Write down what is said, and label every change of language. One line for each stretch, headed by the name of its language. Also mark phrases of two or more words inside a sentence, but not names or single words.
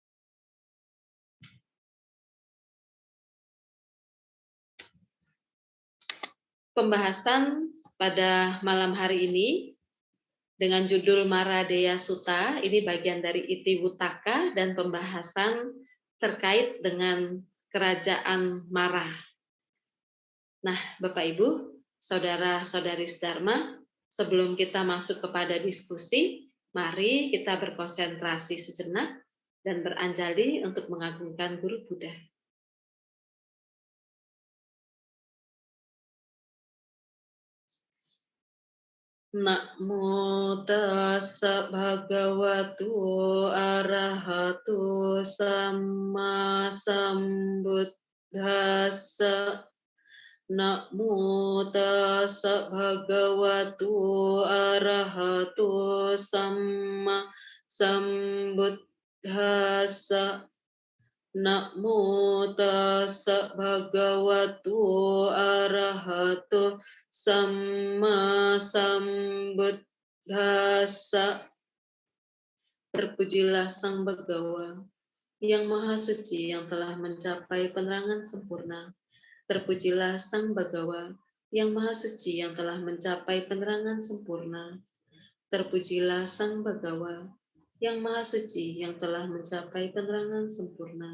Indonesian: Pembahasan pada malam hari ini dengan judul Mara Deya Sutta, ini bagian dari Iti Wutaka dan pembahasan terkait dengan kerajaan Mara. Nah, Bapak Ibu, saudara-saudari Dharma, sebelum kita masuk kepada diskusi, mari kita berkonsentrasi sejenak dan beranjali untuk mengagungkan Guru Buddha.
Pali: Namo tassa bhagavato arahato samma sambuddhassa. Namo tassa bhagavato arahato samma sambuddhassa. Namo tassa bhagavato arahato samma sambuddhassa.
Indonesian: Terpujilah Sang Bhagawa yang Maha Suci yang telah mencapai penerangan sempurna. Terpujilah Sang Bhagawa yang Maha Suci yang telah mencapai penerangan sempurna. Terpujilah Sang Bhagawa yang Maha Suci yang telah mencapai penerangan sempurna.